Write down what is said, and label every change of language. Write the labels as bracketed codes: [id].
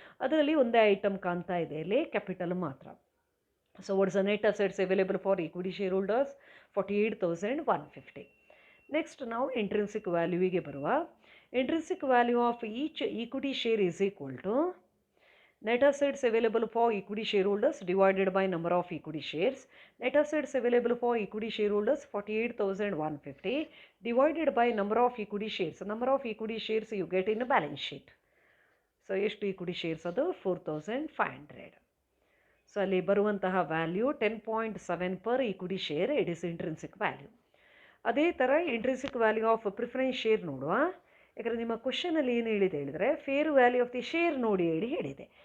[kn] ಅದರಲ್ಲಿ ಒಂದೇ ಐಟಮ್ ಕಾಣ್ತಾ ಇದೆ ಇಲ್ಲಿ, ಕ್ಯಾಪಿಟಲ್ ಮಾತ್ರ. [en] So what's the net assets available for equity shareholders? 48,150. [kn] Next ನಾವು ಇಂಟ್ರಿನ್ಸಿಕ್ ವ್ಯಾಲ್ಯೂವಿಗೆ ಬರುವ. [en] Intrinsic value of each equity share is equal to Net assets available for equity shareholders divided by number of equity shares. Net assets available for equity shareholders 48,150 divided by number of equity shares. Number of equity shares you get in a balance sheet. [kn] So ಎಷ್ಟು equity shares ಅದು 4,500. So ಅಲ್ಲಿ ಬರುವಂತಹ value 10.7 per equity share, [en] It is intrinsic value. [kn] ಅದೇ ಥರ intrinsic value of preference share ನೋಡುವ. ಯಾಕಂದರೆ ನಿಮ್ಮ ಕ್ವಶನಲ್ಲಿ ಏನು ಹೇಳಿದರೆ fair value of the share ನೋಡಿ ಹೇಳಿದೆ.